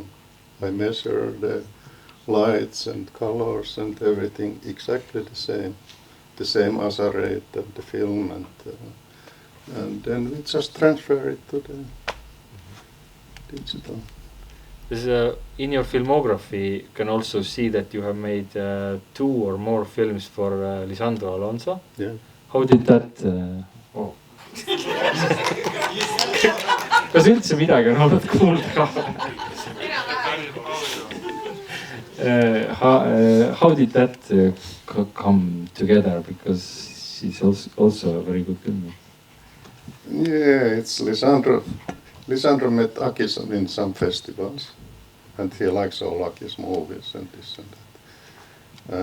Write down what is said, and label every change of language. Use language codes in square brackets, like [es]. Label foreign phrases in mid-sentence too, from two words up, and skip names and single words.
[en] I measure the lights and colors and everything exactly the same ASA rate of the film, and then we just transfer it to the digital. In your filmography, you can also see that you have made 2 or more films for Lisandro Alonso. Yeah. How did that? [et] Kas üldse midagi on olnud kuulda? [en] How did that come together? Because she's also a very good filmmaker. Yeah, it's Lisandro. Lisandro met Aki in some festivals, and he likes all Aki's movies and this and that.